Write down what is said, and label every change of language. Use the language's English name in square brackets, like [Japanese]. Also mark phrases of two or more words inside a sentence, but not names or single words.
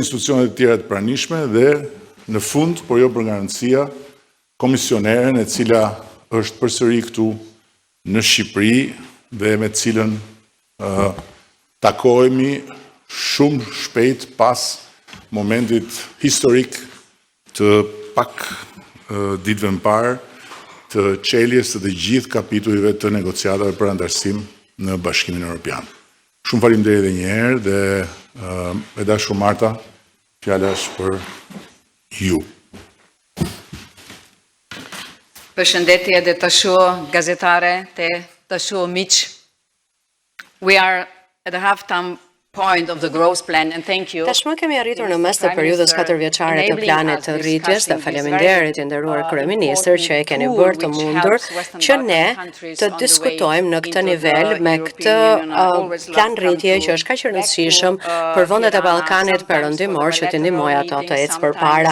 [Albanian] institucionet e tjera të pranishme dhe në fund, por jo për garancia, komisioneren e cila është përsëri këtu në Shqipëri dhe me cilën takohemi shumë shpejt pas momentit historik të pak ditëve më parë të çeljes të gjithë kapitujve të negociatave për antarësim në Bashkimin Evropian. Shumë faleminderit edhe një herë dhe e dashur Marta, fjala është për ju. Përshëndetje dhe të shoh gazetare, të shoh miq. [English] We are at the halftime point of the growth plan and thank you. [Albanian] Tashmë kemi arritur në mes të periudhës 4-vjeçare të planit të rritjes dhe faleminderit i nderuar kryeministër që e keni bërë të mundur që ne të diskutojmë në këtë nivel me këtë plan rritje që është kaq i rëndësishëm për vendet e Ballkanit Perëndimor që të ndihmojë ato të ecë përpara.